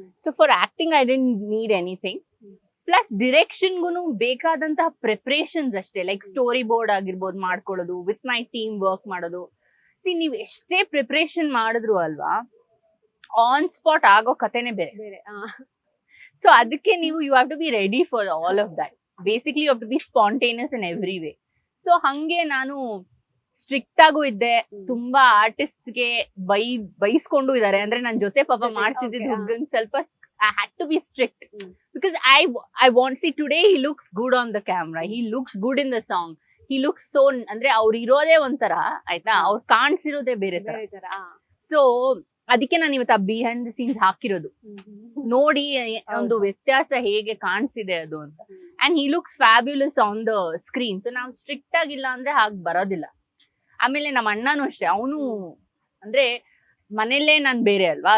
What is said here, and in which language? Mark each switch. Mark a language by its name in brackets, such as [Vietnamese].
[English] So for acting I didn't need anything. [Kannada] Plus ಡಿರೆಕ್ಷನ್ಗೂ ಬೇಕಾದಂತಹ preparations ಅಷ್ಟೇ, like story board ಆಗಿರ್ಬೋದು ಮಾಡ್ಕೊಳ್ಳೋದು, ವಿತ್ ಮೈ ಟೀಮ್ ವರ್ಕ್ ಮಾಡೋದು. ನೀವು ಎಷ್ಟೇ ಪ್ರಿಪರೇಷನ್ ಮಾಡಿದ್ರು ಅಲ್ವಾ, ಆನ್ ಸ್ಪಾಟ್ ಆಗೋ ಕಥೆನೆ ಬೇರೆ. [English] so [Kannada] ಅದಕ್ಕೆ ನೀವು [English] You have to be ready for all of that. Basically you have to be spontaneous in every way. [Kannada] So ಹಂಗೆ ನಾನು ಸ್ಟ್ರಿಕ್ಟ್ ಆಗು ಇದ್ದೆ. ತುಂಬಾ ಆರ್ಟಿಸ್ಟ್ಗೆ ಬೈಸ್ಕೊಂಡು ಇದಾರೆ, ಅಂದ್ರೆ ನನ್ ಜೊತೆ ಪಾಪ ಮಾಡ್ತಿದ್ದಿದ್ದು ಹುಡುಗನ್ ಸ್ವಲ್ಪ [English] I had to be strict because I want, see today he looks good on the camera, he looks good in the song, he looks so, [Kannada] ಅಂದ್ರೆ ಅವ್ರು ಇರೋದೇ ಒಂಥರ ಆಯ್ತಾ, ಅವ್ರು ಕಾಣಿಸಿರೋದೇ ಬೇರೆ ತರ. ಸೊ ಅದಕ್ಕೆ ನಾನು ಇವತ್ತು ಆ ಬಿಹೈಂಡ್ ದ ಸೀನ್ಸ್ ಹಾಕಿರೋದು, ನೋಡಿ ಒಂದು ವ್ಯತ್ಯಾಸ ಹೇಗೆ ಕಾಣಿಸಿದೆ ಅದು ಅಂತ. [English] And he looks fabulous on the screen. So [Kannada] ನಾವು ಸ್ಟ್ರಿಕ್ಟ್ ಆಗಿಲ್ಲ ಅಂದ್ರೆ ಹಾಗೆ ಬರೋದಿಲ್ಲ. ಆಮೇಲೆ ನಮ್ಮ ಅಣ್ಣನೂ ಅಷ್ಟೇ, ಅವನು ಅಂದ್ರೆ ಮನೇಲೇ ನಾನ್ ಬೇರೆ ಅಲ್ವಾ.